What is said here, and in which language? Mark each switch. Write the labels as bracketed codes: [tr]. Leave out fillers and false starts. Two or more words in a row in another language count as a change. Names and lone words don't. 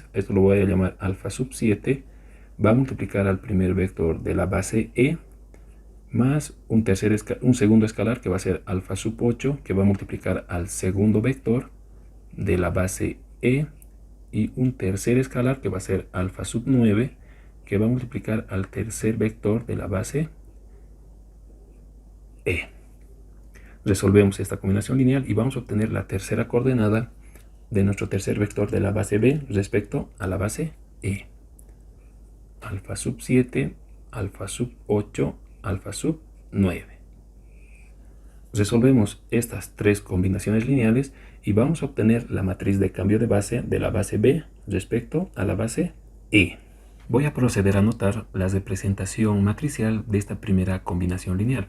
[es] Esto lo voy a llamar alfa sub 7. Va a multiplicar al primer vector de la base E más un segundo escalar que va a ser alfa sub 8, que va a multiplicar al segundo vector de la base E, y un tercer escalar que va a ser alfa sub 9, que va a multiplicar al tercer vector de la base E. Resolvemos esta combinación lineal y vamos a obtener la tercera coordenada de nuestro tercer vector de la base B respecto a la base E. Alfa sub 7, alfa sub 8, alfa sub 9. Resolvemos estas tres combinaciones lineales y vamos a obtener la matriz de cambio de base de la base B respecto a la base E. Voy a proceder a anotar la representación matricial de esta primera combinación lineal.